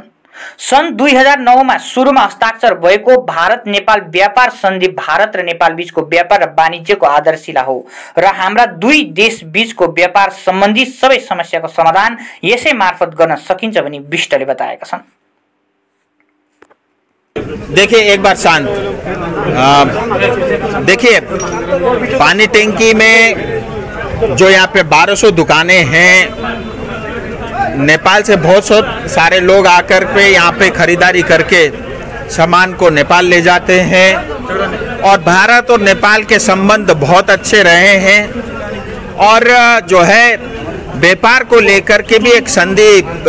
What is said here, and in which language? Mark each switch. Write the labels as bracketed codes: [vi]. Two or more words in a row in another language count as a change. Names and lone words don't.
[ne] सन् 2009 मा सुरुमा हस्ताक्षर भएको भारत नेपाल व्यापार सन्धि भारत र नेपाल बीचको व्यापार र वाणिज्यको आधारशिला हो र हाम्रा दुई देश बीचको व्यापार सम्बन्धी सबै समस्याको समाधान यसै मार्फत गर्न सकिन्छ भनी विष्टले बताएका छन्। [hi] देखिए एक बार शांत, देखिए पानी टैंकी में जो यहाँ पे 1200 दुकानें हैं, नेपाल से बहुत सारे लोग आकर के यहाँ पे खरीदारी करके सामान को नेपाल ले जाते हैं और भारत और नेपाल के संबंध बहुत अच्छे रहे हैं और जो है व्यापार को लेकर के भी एक संधि